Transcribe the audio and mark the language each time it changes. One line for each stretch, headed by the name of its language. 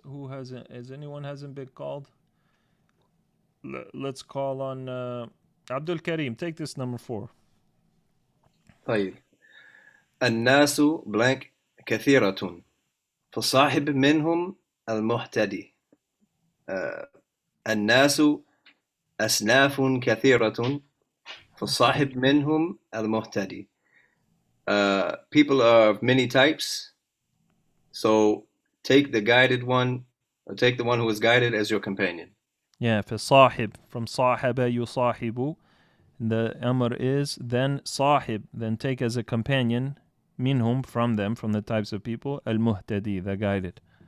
English: Who hasn't, anyone hasn't been called? Let's call on Abdul Karim. Take this number 4.
Arabic: طيب الناس blank كثيرة فصاحب منهم المهتدي. الناس أصناف كثيرة فصاحب منهم المهتدي.
English: People are of many types, so take the guided one, or take the one who is guided as your companion. Yeah, فصاحب, from
Arabic: صاحب يصاحب.
English: The amr is then صاحب, then take as a companion, minhum, from them, from the types of people, المهتدي, the guided.